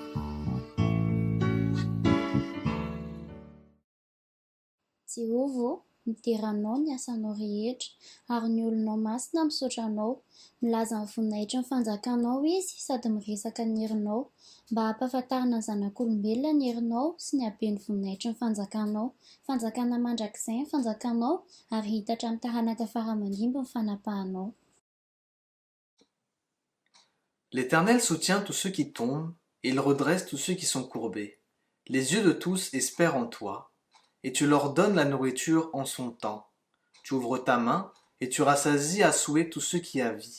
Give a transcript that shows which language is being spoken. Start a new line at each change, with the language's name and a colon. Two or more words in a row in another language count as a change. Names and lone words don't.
Malagasy: Jehova, miteranao ny asanao rehetra, ary ny olonao masina misaotra anao, milaza ny voninahitra ny fanjakanao izy sady miresaka ny herinao, mba hampahafantarina ny zanak'olombelona ny herinao sy ny haben'ny voninahitra ny fanjakanao, fanjakana mandrakizay ny fanjakanao, ary hitatra amin'ny taranaka faramandimby ny fanapahanao.
French: L'Éternel soutient tous ceux qui tombent, et il redresse tous ceux qui sont courbés. Les yeux de tous espèrent en toi, et tu leur donnes la nourriture en son temps. Tu ouvres ta main, et tu rassasies à souhait tous ceux qui a vie.